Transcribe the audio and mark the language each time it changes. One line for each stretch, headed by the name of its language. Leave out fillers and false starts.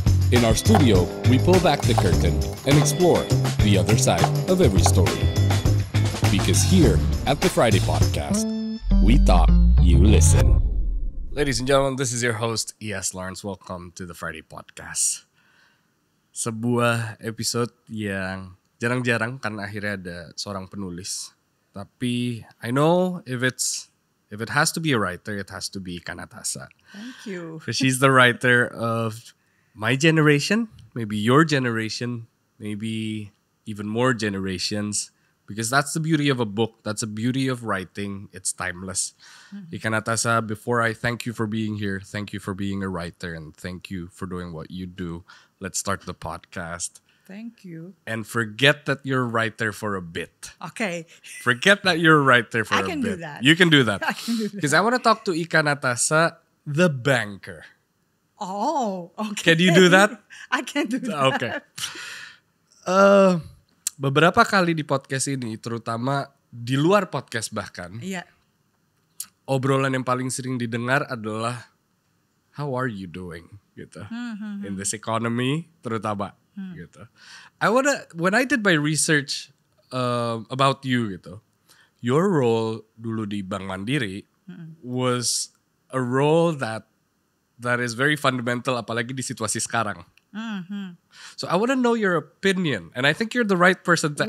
English: In our studio, we pull back the curtain and explore the other side of every story. Because here at the Friday Podcast, we talk, you listen. Ladies and gentlemen, this is your host, E.S. Lawrence. Welcome to the Friday Podcast.
Indonesian: Sebuah episode yang jarang-jarang karena akhirnya ada seorang penulis. Tapi
English: I know if it has to be a writer, it has to be Ika Natasa. Thank you. Because she's the writer of my generation, maybe your generation, maybe even more generations. Because that's the beauty of a book. That's the beauty of writing. It's timeless. Ika Natasa, before I thank you for being here, thank you for being a writer, and thank you for doing what you do. Let's start the podcast. Thank you. And forget that you're a writer for a bit. Okay. Forget that you're a writer for I a bit. can do that. You can do that. I can do that. Because I want to talk to Ika Natasa, the banker. Oh, okay. Can you do that? I can do that. Okay.
Indonesian: Beberapa kali di podcast ini, terutama di luar podcast bahkan, Iya. obrolan yang paling sering didengar adalah
English: how are you doing
Indonesian: gitu.
English: In this economy
Indonesian: terutama gitu.
English: When I did my research about you gitu, your role
Indonesian: dulu di Bank Mandiri
English: was a role that is very fundamental
Indonesian: apalagi di situasi sekarang.
English: So I want to know your opinion, and I think you're the right person to